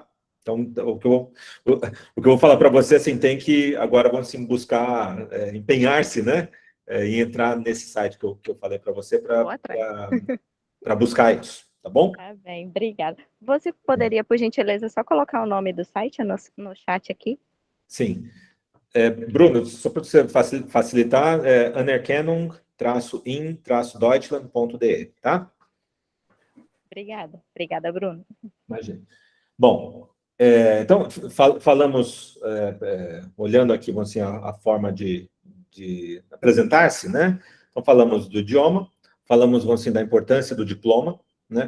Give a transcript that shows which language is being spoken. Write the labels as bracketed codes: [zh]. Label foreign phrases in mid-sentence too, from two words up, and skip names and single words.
[pt] Então, o que eu vou falar para você, assim, tem que agora, vamos assim, buscar, empenhar-se, né, e entrar nesse site que eu falei para você para buscar isso, tá bom? Tá bem, obrigada. Você poderia, por gentileza, só colocar o nome do site no chat aqui? Sim. Bruno, só para você facilitar, anerkennung-in-deutschland.de, tá? Obrigada, Bruno. Imagina. Bom, então, falamos, olhando aqui, assim, a forma de apresentar-se, né? Então, falamos do idioma, falamos, assim, da importância do diploma, né?